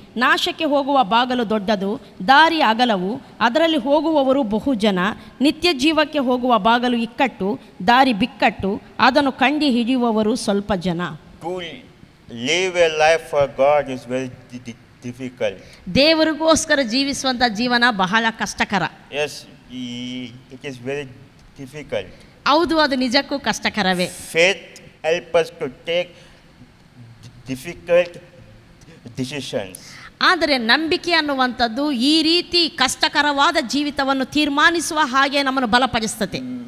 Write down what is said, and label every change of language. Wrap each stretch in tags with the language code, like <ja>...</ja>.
<kn>ನಾಶಕ್ಕೆ ಹೋಗುವ ಬಾಗಲು ದೊಡ್ಡದು, ದಾರಿ ಅಗಲವು, ಅದರಲ್ಲಿ ಹೋಗುವವರು ಬಹು ಜನ. ನಿತ್ಯ ಜೀವಕ್ಕೆ ಹೋಗುವ ಬಾಗಲು ಇಕ್ಕಟ್ಟು, ದಾರಿ ಬಿಕ್ಕಟ್ಟು, ಅದನ್ನು ಕಂಡು ಹಿಡಿಯುವವರು ಸ್ವಲ್ಪ ಜನ.</kn> <en>To live a life for God is very difficult.</en> <kn>ದೇವರಿಗೋಸ್ಕರ ಜೀವಿಸುವಂಥ ಜೀವನ ಬಹಳ ಕಷ್ಟಕರ.</kn> <en>Yes, it is very difficult.</en> <kn>ಹೌದು, ಅದು ನಿಜಕ್ಕೂ ಕಷ್ಟಕರವೇ.</kn> <en>Faith helps us to take difficult decisions.</en> <kn>ಆದರೆ ನಂಬಿಕೆ ಅನ್ನುವಂಥದ್ದು ಈ ರೀತಿ ಕಷ್ಟಕರವಾದ ಜೀವಿತವನ್ನು ತೀರ್ಮಾನಿಸುವ ಹಾಗೆ ನಮ್ಮನ್ನು ಬಲಪಡಿಸ್ತದೆ.</kn>